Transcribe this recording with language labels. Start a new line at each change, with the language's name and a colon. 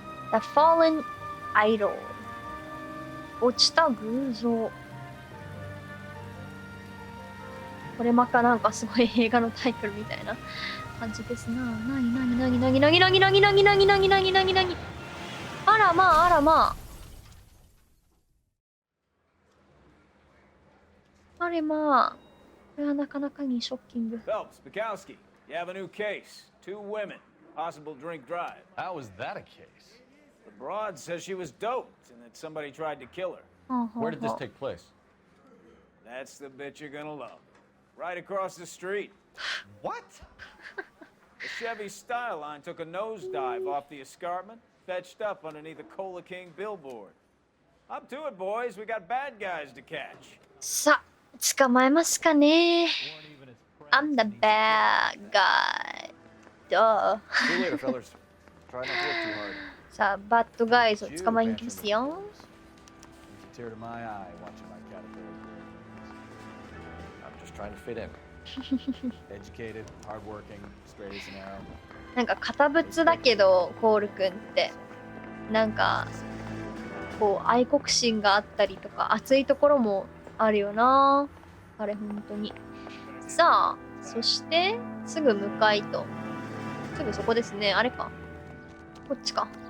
English: The Fallen Idol
Japanese: 落ちた偶像。これまたなんかすごい映画のタイトルみたいな感じですな。なになになになになになになになになになになになになに。あらまああらまあ。あれまあ。これはなかなかにショッキング。
English: Phelps, Bukowski, you have a new case. 2 women, possible drink drive. How is that a case? The broad says she was doped and that somebody tried to kill her. Where did this take place? That's the bit you're gonna love. Right across the street. What? The Chevy Style line took a nosedive off the escarpment, fetched up underneath the Cola King billboard. Up to it, boys. We got bad guys to catch.
Japanese: さあ、捕まえますかね。
English: I'm the bad guy. Duh. See you later, fellas. Try not to look too hard.
Japanese: さあ、バッドガイズを捕まえに行きますよ。
English: Tear to my eye watching my caterpillar grow. I'm just trying to fit in. Educated, hardworking, straight as an arrow.
Japanese: なんか堅物だけど、コールくんって。なんか、こう、愛国心があったりとか、熱いところもあるよな。あれ、本当に。さあ、そして、すぐ向かいと。すぐそこですね。あれか。こっちか。